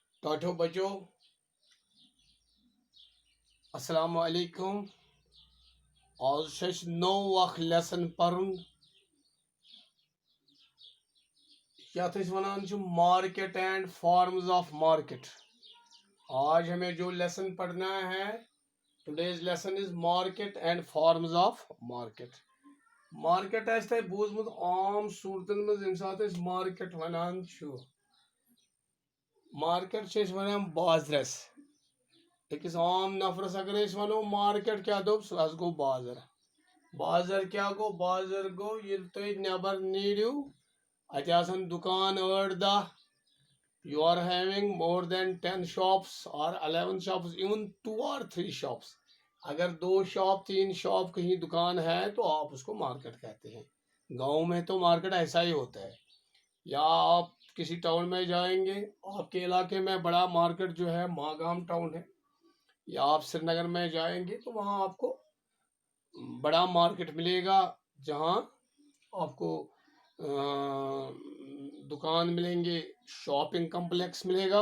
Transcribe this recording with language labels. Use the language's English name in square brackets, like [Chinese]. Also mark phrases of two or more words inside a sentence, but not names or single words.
[Hindi] छोटो बच्चों, अस्सलाम वालेकुम। [Kashmiri] आज छ नौ अख लेसन परन यथ वनान [English] market and forms of market. [Hindi] आज हमें जो लेसन पढ़ना है, [English] today's lesson is market and forms of market. [Kashmiri] मार्केट तह बूजमुत आम सूरतन मज यम सात मार्केट वनान मार्केट वनान बाजरस। अकिस आम नफरस अगर वनो मार्केट क्या दोप सह गो बाजर। बाजर क्या गो? बाजर गो ये तुम नबर नीड़ियो अतन दुकान 8-10, [English] you are having more than 10 shops or 11 shops, even 2 or 3 shops। [Hindi] अगर 2 शॉप 3 शॉप कहीं दुकान है तो आप उसको मार्केट कहते हैं। गांव में तो मार्केट ऐसा ही होता है। या आप किसी टाउन में जाएंगे, आपके इलाके में बड़ा मार्केट जो है मागाम टाउन है, या आप श्रीनगर में जाएंगे तो वहाँ आपको बड़ा मार्केट मिलेगा, जहाँ आपको दुकान मिलेंगे, [English] shopping complex [Hindi] मिलेगा।